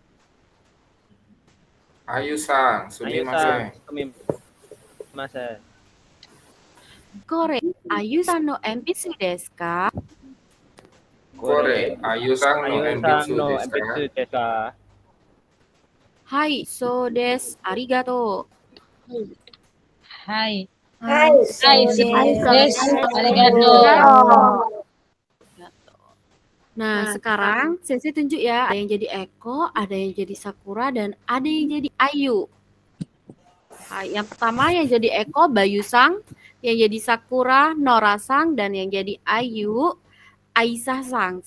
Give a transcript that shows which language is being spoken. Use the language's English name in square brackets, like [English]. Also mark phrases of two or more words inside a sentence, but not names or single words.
[Japanese] アユさん、すみません. Sumimasen. これ、アユさんの鉛筆ですか? これ、アユさんの鉛筆 no desu enpitsu ka? ですか? はい、そうです。ありがとう. Hai. はい、そうです。ありがとう. [Indonesian] Nah, sekarang Sensei tunjuk ya, ada yang jadi Eko, ada yang jadi Sakura, dan ada yang jadi Ayu. Nah, yang pertama yang jadi Eko, Bayu-sang, yang jadi Sakura, Nora-sang, dan yang jadi Ayu, Aisyah-sang.